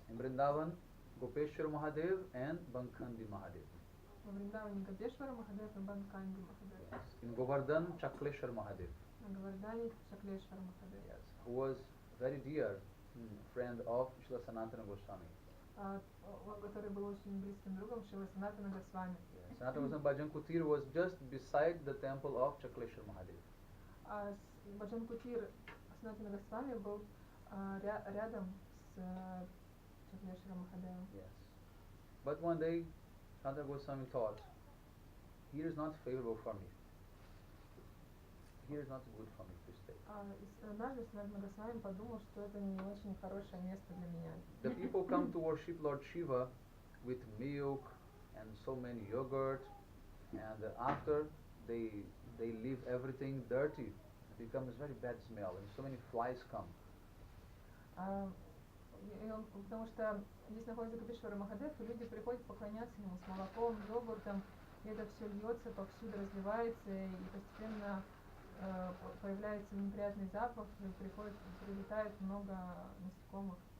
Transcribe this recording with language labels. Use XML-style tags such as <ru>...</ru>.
<en>In Vrindavan, Gopeshwar Mahadev and Bankhandi Mahadev.</en> <ru>В Вриндаване Гопешвара Махадев и Банканди Махадев.</ru> <en>Yes. In Govardhan, Chakleshwar Mahadev.</en> <ru>На Говардане Чаклешвар Махадев.</ru> <en>Yes. Who was very dear friend of Srila Sanatana Goswami.</en> <ru>Который был очень близким другом Шрила Санатана Госвами.</ru> <en>Yes. Sanatana Goswami Bhajan Kutir was just beside the temple of Chakleshwar Mahadev.</en> <ru>Баджан Кутир Санатана Госвами был рядом с Чаклешваром Махадевом.</ru> <en>Yes. But one day, Sanatana Goswami thought, here is not favorable for me. Here is not good for me to stay.</en> <ru>Однажды Санатана Госвами подумал, что это не очень хорошее место для меня.</ru> <en>The people come to worship Lord Shiva with milk and so many yogurt, and after they leave everything dirty. It becomes very bad smell, and so many flies come.</en> <ru>Потому что здесь находится Гопешвара Махадев, и люди приходят поклоняться ему с молоком, йогуртом, и это все льется, повсюду разливается, и постепенно появляется неприятный запах, и прилетает много насекомых.</ru>